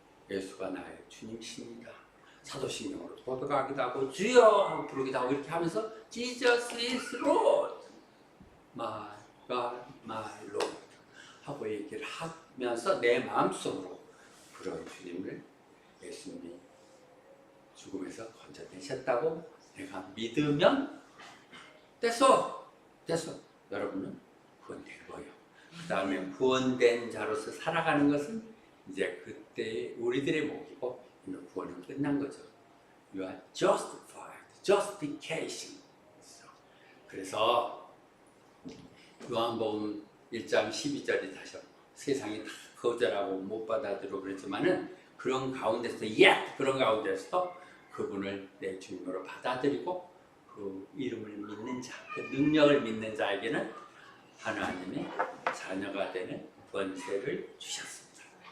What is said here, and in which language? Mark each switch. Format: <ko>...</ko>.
<ko>예수가 나의 주님이십니다. 사도신경으로 고백하기도 하고 주여 하고 부르기도 하고 이렇게 하면서</ko> <en>Jesus is Lord, my God, my Lord</en> <ko>하고 얘기를 하면서 내 마음속으로 그런 주님을 예수님이 죽음에서 건져내셨다고 내가 믿으면 됐어. 여러분은 구원된 거예요. 그 다음에 구원된 자로서 살아가는 것은 이제 그때 우리들의 목이고 구원은 끝난 거죠.</ko> <en>You are justified, justification.</en> <ko>그래서 요한복음 1장 12절이 다시 세상이 다 거절하고 못 받아들이고 그랬지만은 그런 가운데서 그런 가운데서 그분을 내 주님으로 받아들이고 그 이름을 믿는 자, 그 능력을 믿는 자에게는 하나님의 자녀가 되는 권세를 주셨습니다.</ko>